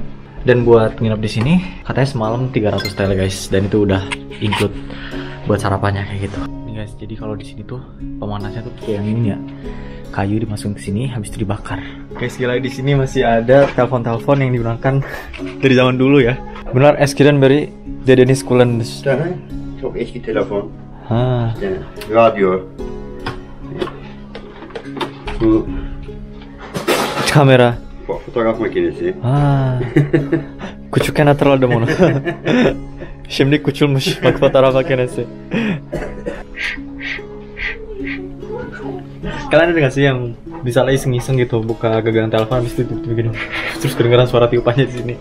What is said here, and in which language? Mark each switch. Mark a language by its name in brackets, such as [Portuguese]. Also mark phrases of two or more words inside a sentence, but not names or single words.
[Indonesian] Dan buat nginep di sini katanya semalam 300 TL guys, dan itu udah include buat sarapannya kayak gitu. Nih guys, jadi kalau di sini tuh pemanasnya tuh kayak yang ini ya. Kayu dimasukin ke sini, habis itu dibakar. Guys, gila, di sini masih ada telepon-telepon yang digunakan dari zaman dulu ya. [Turkish] Bunlar eskiden beri dedeniz kullanmış. Tabii. Çok eski telefon. Ha. İşte radyo. Bu Kamera. fotoğraf makinesi. Ha. Küçükken hatırladım onu. Şimdi küçülmüş. Bak fotoğraf makinesi. [Indonesian] Kalian ada gak sih yang misalnya iseng-iseng gitu buka gagangan telepon habis itu begini terus kedengeran suara tiupannya di sini?